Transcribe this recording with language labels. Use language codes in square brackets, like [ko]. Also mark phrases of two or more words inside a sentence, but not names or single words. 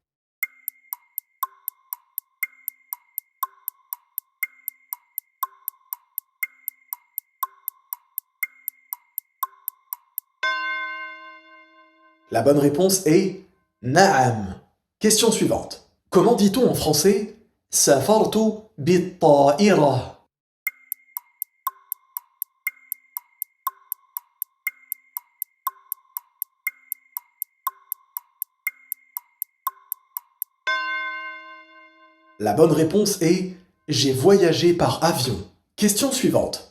[fr] La bonne réponse est Na'am. Question suivante. Comment dit-on en français [ar] سافرت بالطائرة. [fr] La bonne réponse est J'ai voyagé par avion. Question suivante.